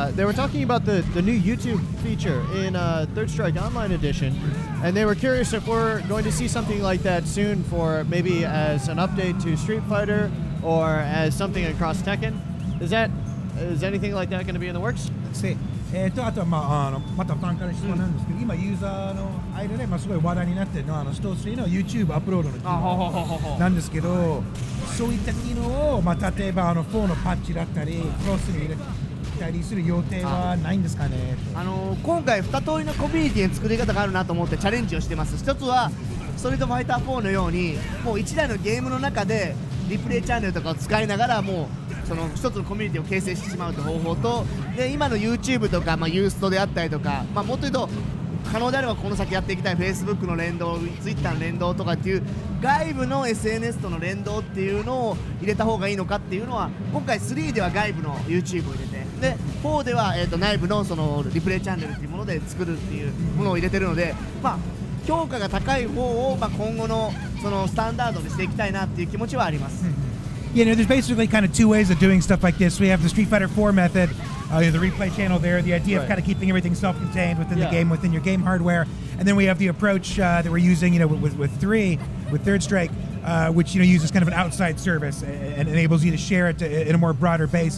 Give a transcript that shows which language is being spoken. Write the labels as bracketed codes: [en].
[en] They were talking about the new YouTube feature in Third Strike Online Edition, and they were curious if we're going to see something like that soon for maybe as an update to Street Fighter or as something across Tekken. Is anything like that going to be in the works? Let's see. [ja] あとはまたファンから質問なんですけど、今ユーザーの間ですごい話題になっているのはスト3の YouTube アップロードの機能なんですけど、そういった機能を例えば4のパッチだったりクロスに入れたりする予定はないんですかね。今回2通りのコミュニティの作り方があるなと思ってチャレンジをしてます。一つはストリートファイター4のようにもう1台のゲームの中でリプレイチャンネルとかを使いながらもうその一つのコミュニティを形成してしまうという方法と、で今の YouTube とか、ユーストであったりとか、もっと言うと可能であればこの先やっていきたい Facebook の連動、Twitter の連動とかっていう外部の SNS との連動っていうのを入れた方がいいのかっていうのは、今回3では外部の YouTube を入れて、で4では、内部のそのリプレイチャンネルっていうもので作るっていうものを入れてるので、評価が高い方を、今後のそのスタンダードにしていきたいなっていう気持ちはあります。 [en] You know, there's basically kind of two ways of doing stuff like this. We have the Street Fighter 4 method, you know, the replay channel there, the idea of kind of keeping everything self-contained within the game, within your game hardware. And then we have the approach that we're using, you know, with Third Strike, which, you know, uses kind of an outside service and enables you to share it in a more broader base.